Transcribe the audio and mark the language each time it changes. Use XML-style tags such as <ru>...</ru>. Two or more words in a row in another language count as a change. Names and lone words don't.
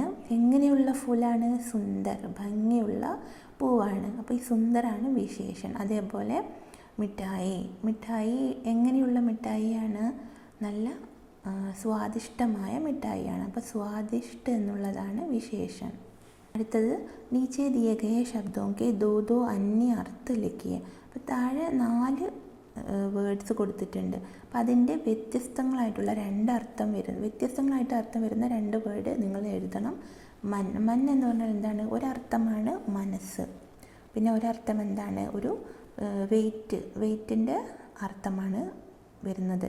<ml>എങ്ങനെയുള്ള ഫൂലാണ്? സുന്ദർ, ഭംഗിയുള്ള പൂവാണ്. അപ്പോൾ ഈ സുന്ദറാണ് വിശേഷൻ. അതേപോലെ മിഠായി എങ്ങനെയുള്ള മിഠായിയാണ്? നല്ല സ്വാദിഷ്ടമായ മിഠായിയാണ്. അപ്പോൾ സ്വാദിഷ്ട എന്നുള്ളതാണ് വിശേഷൻ.</ml> <hi>അടുത്തത് नीचे दिए गए शब्दों के दो अन्य अर्थ लिखिए.</hi> <ml>അപ്പോൾ താഴെ 4 വേർഡ്സ് കൊടുത്തിട്ടുണ്ട്. അപ്പോൾ അതിൻ്റെ വ്യത്യസ്തങ്ങളായിട്ടുള്ള 2 അർത്ഥം വരുന്ന 2 വേർഡ് നിങ്ങൾ എഴുതണം. മൻ എന്ന് പറഞ്ഞാൽ എന്താണ്? ഒരർത്ഥമാണ് മനസ്സ്, പിന്നെ ഒരർത്ഥം എന്താണ്? ഒരു വെയ്റ്റിൻ്റെ അർത്ഥമാണ് വരുന്നത്.</ml>